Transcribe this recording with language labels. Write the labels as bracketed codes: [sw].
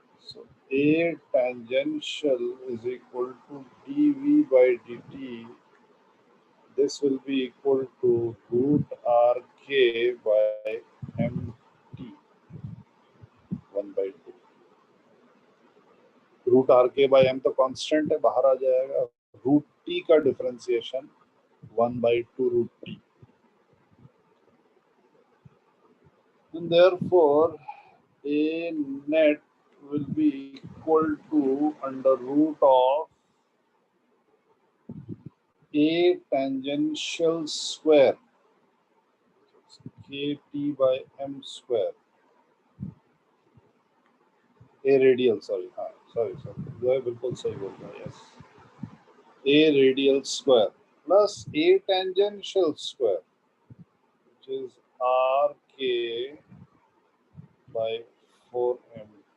[en] So A tangential is equal to dv by dt. This will be equal to root rk by mt 1 by 2. [hi] Root are के by M तो constant है, बाहर आ जाएगा. Root T का differentiation 1 by 2 root T. [en] And therefore A net will be equal to under root of A tangential square kt by m square. [hi] A radial, sorry, हाँ, sorry, जो है बिल्कुल सही बोल रहा है. [en] Yes, A radial square plus A tangential square, which is rk by 4m.